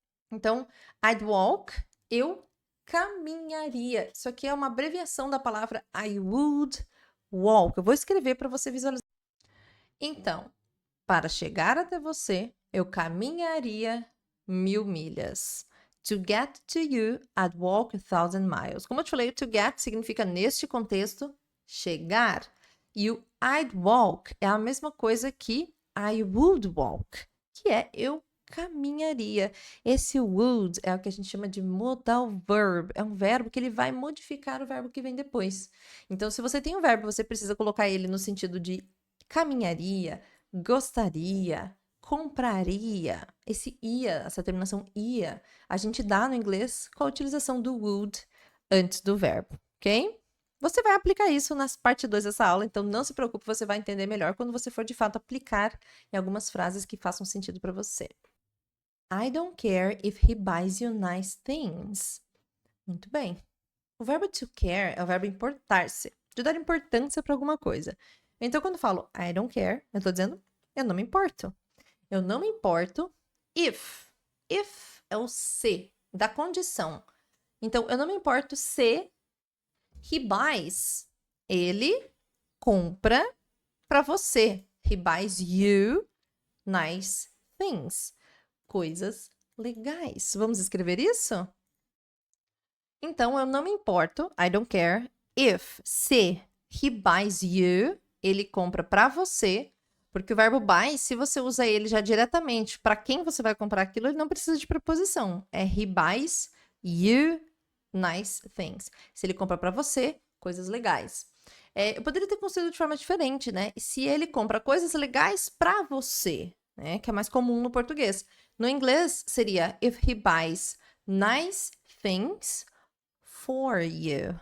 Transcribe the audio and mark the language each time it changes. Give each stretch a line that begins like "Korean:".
Portuguese: Então,
English: I'd walk,
Portuguese: eu caminharia. Isso aqui é uma abreviação da palavra
English: I would walk.
Portuguese: Eu vou escrever para você visualizar. Então, para chegar até você, eu caminharia 1.000 milhas.
English: To get to you, I'd walk 1,000 miles.
Portuguese: Como eu te falei,
English: to get
Portuguese: significa, neste contexto, chegar. E o I'd walk é a mesma coisa que
English: I would walk,
Portuguese: que é eu caminharia. Esse would é o que a gente chama de modal verb. É um verbo que ele vai modificar o verbo que vem depois. Então, se você tem um verbo, você precisa colocar ele no sentido de caminharia, gostaria, compraria. Esse ia, essa terminação ia, a gente dá no inglês com a utilização do would antes do verbo, ok? Você vai aplicar isso na parte 2 dessa aula, então não se preocupe, você vai entender melhor quando você for de fato aplicar em algumas frases que façam sentido para você.
English: I don't care if he buys you nice things.
Portuguese: Muito bem. O verbo to care é o verbo importar-se, de dar importância para alguma coisa. Então, quando eu falo
English: I don't care,
Portuguese: eu estou dizendo eu não me importo. Eu não me importo if. If é o se, da condição. Então, eu não me importo se
English: he buys.
Portuguese: Ele compra para você.
English: He buys you nice things.
Portuguese: Coisas legais. Vamos escrever isso? Então, eu não me importo,
English: I don't care,
Portuguese: if, se
English: he buys you,
Portuguese: ele compra para você, porque o verbo buy, se você usa ele já diretamente para quem você vai comprar aquilo, ele não precisa de preposição. É
English: he buys you nice things.
Portuguese: Se ele compra para você, coisas legais. Eu poderia ter construído de forma diferente, né? Se ele compra coisas legais para você, né? Que é mais comum no português. No inglês seria
English: if he buys nice things for you.